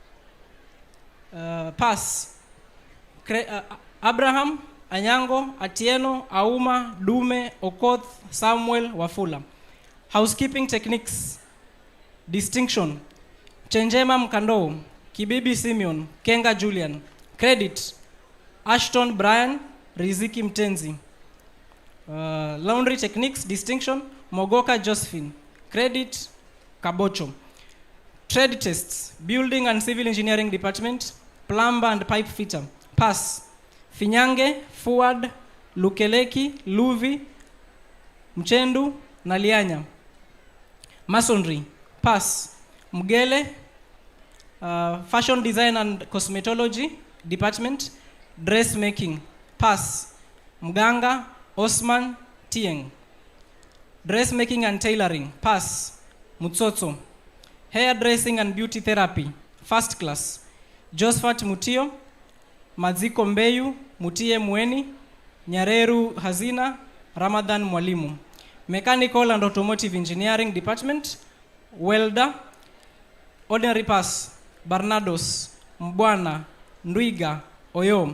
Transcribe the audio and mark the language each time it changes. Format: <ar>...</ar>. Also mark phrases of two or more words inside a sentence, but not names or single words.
<en>Pass, Abraham, Anyango, Atieno, Auma, Dume, Okoth, Samuel, Wafula. Housekeeping Techniques, Distinction, Chenjema Mkando, Kibibi Simeon, Kenga Julian. Credit, Ashton Brian, Riziki Mtenzi. Laundry Techniques, Distinction, Mogoka Josephine. Credit, Kabocho. Trade Tests, Building and Civil Engineering Department, Plumber and Pipe Fitter. Pass, Finyange, Fuad, Lukeleki, Luvi, Mchendu, Nalianya. Masonry, pass. Mgele, Fashion Design and Cosmetology Department, Dressmaking, pass. Mganga, Osman, Tieng. Dressmaking and Tailoring, pass. Mutsotso. Hairdressing and Beauty Therapy, first class. Josephat Mutio, Maziko Mbeyu, Mutie Mweni, Nyareru Hazina, Ramadan Mwalimu. Mechanical and Automotive Engineering Department, Welder. Ordinary pass, Barnados, Mbwana, Ndwiga, Oyo.</en>